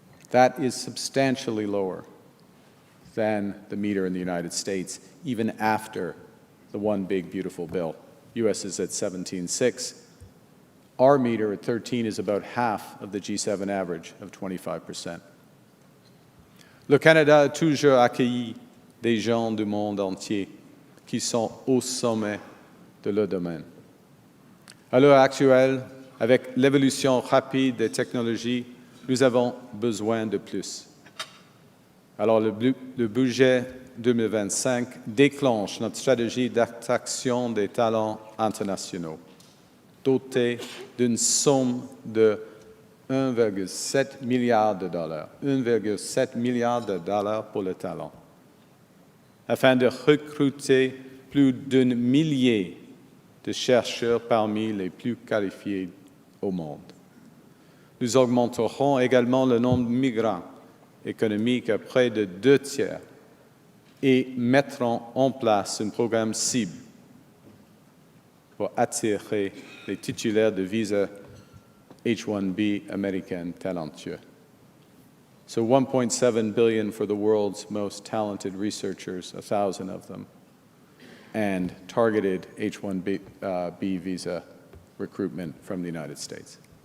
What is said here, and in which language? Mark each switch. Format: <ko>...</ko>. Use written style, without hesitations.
<en>That is substantially lower than the meter in the United States, even after the one big beautiful bill. US is at 17.6. Our meter at 13 is about half of the G7 average of 25%.</en> <fr>Le Canada a toujours accueilli des gens du monde entier qui sont au sommet de leur domaine. À l'heure actuelle, avec l'évolution rapide des technologies, nous avons besoin de plus. Alors le budget 2025 déclenche notre stratégie d'attraction des talents internationaux, doté d'une somme de 1,7 milliard de dollars. 1,7 milliard de dollars pour le talent, afin de recruter plus d'un millier de chercheurs parmi les plus qualifiés au monde. Nous augmenterons également le nombre de migrants économiques à près de 2 tiers et mettrons en place un programme cible pour attirer les titulaires de visa H-1B américains talentueux.</fr> <en>So $1.7 billion for the world's most talented researchers, 1,000 of them, and targeted H-1B visa recruitment from the United States.</en>